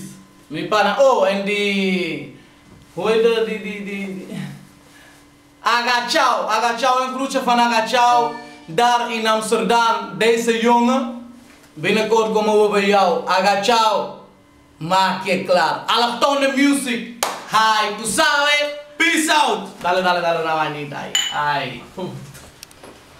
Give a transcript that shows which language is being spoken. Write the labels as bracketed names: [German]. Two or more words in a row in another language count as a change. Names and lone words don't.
[Spanish] Mi pana, [Dutch] en die, hoe heet die? Agachau, een groetje van Agachau, daar in Amsterdam, deze jongen. Binnenkort komen we bij jou, Agachau. Maak je klaar. Allochtone music. [Spanish] Hi, tu sabes. [English] Peace out. [Spanish] Dale, na vainita ahí. Ay.